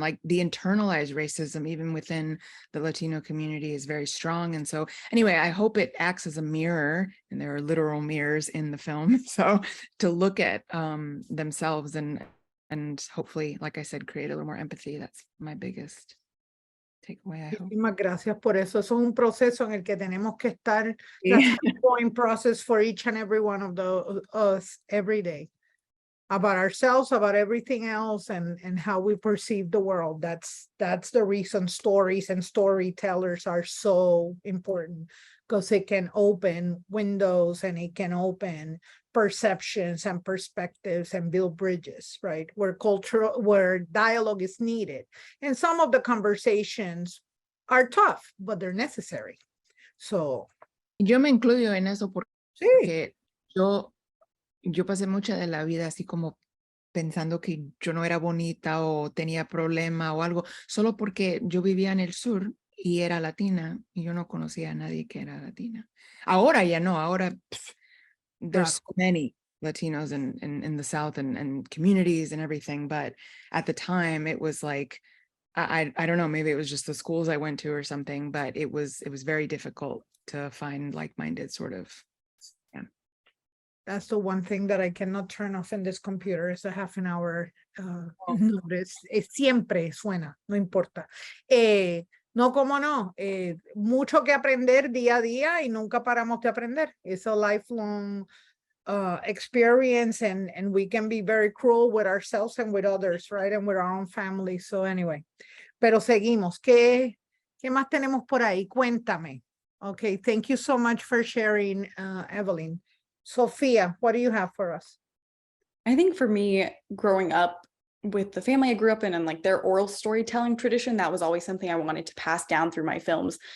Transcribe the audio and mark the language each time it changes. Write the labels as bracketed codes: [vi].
[en] Like the internalized racism, even within the Latino community, is very strong. And so anyway, I hope it acts as a mirror, and there are literal mirrors in the film. So to look at themselves and hopefully, like I said, create a little more empathy. That's my biggest takeaway, I hope. [es] Muchísimas gracias por eso. Eso es un proceso en el que tenemos que estar. [en] That's an ongoing process for each and every one of us every day. About ourselves, about everything else, and how we perceive the world. That's the reason stories and storytellers are so important, because it can open windows and it can open perceptions and perspectives and build bridges, right? Where dialogue is needed. And some of the conversations are tough, but they're necessary. So. [es] Yo me incluyo en eso porque yo pasé mucha de la vida así como pensando que yo no era bonita o tenía problema o algo, solo porque yo vivía en el sur y era latina y yo no conocía a nadie que era latina. Ahora ya no, ahora [en] there's so many Latinos in the South and communities and everything, but at the time it was like, I don't know, maybe it was just the schools I went to or something, but it was very difficult to find like-minded sort of. That's the one thing that I cannot turn off in this computer is a half an hour notice. [es] Siempre suena, no importa. No, cómo no. Mucho que aprender día a día y nunca paramos de aprender. [en] It's a lifelong experience, and we can be very cruel with ourselves and with others, right? And with our own family. So anyway, [es] pero seguimos. ¿Qué más tenemos por ahí? Cuéntame. [en] Okay, thank you so much for sharing, Evelyn. Sophia, what do you have for us? I think for me, growing up with the family I grew up in and like their oral storytelling tradition, that was always something I wanted to pass down through my films.